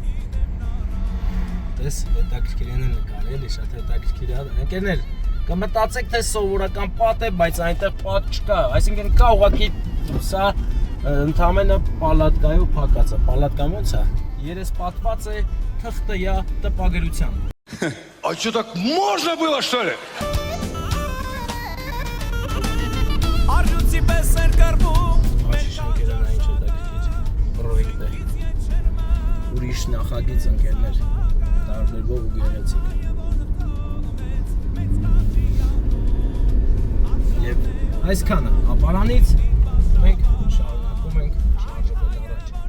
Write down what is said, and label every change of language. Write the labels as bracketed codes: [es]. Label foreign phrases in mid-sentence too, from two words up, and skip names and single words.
[hy] Տես հետաքրքիր են նկարել, շատ հետաքրքիր է։ Ընկերներ, կմտածեք թե սովորական պատ է, բայց այնտեղ պատ չկա, այսինքն կա ուղղակի սա ընդամենը պալատկայով փակած է։ Պալատկան ո՞նց է։ Երեսպատված է թղթյա տպագրությամբ։ [ru] А что, так можно было, что ли? [hy] Աշի շենքերը նա ինչ հետաքրքիր։ ուրիշ նախագիծ ընկերներ, տարբերվող ու գեղեցիկ։ Եվ այսքանը ապարանից մենք շարունակում ենք շարժվել առաջ։